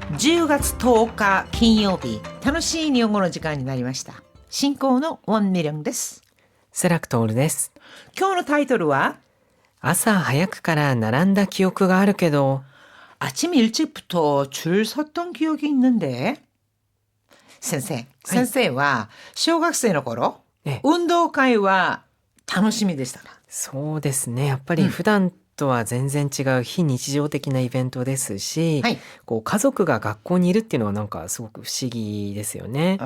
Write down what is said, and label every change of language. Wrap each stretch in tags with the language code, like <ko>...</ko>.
<ja>10月10日金曜日、楽しい日本語の時間になりました。進行のウォンミリョンです。セラクトールです。今日のタイトルは朝早くから並んだ記憶があるけど、</ja> <ko>아침 일찍부터 줄 섰던 기억이 있는데.</ko> <ja>先生は小学生の頃、運動会は楽しみでしたか？そうですね。やっぱり普段とは全然違う非日常的なイベントですし、こう家族が学校にいるっていうのはなんかすごく不思議ですよね。</ja>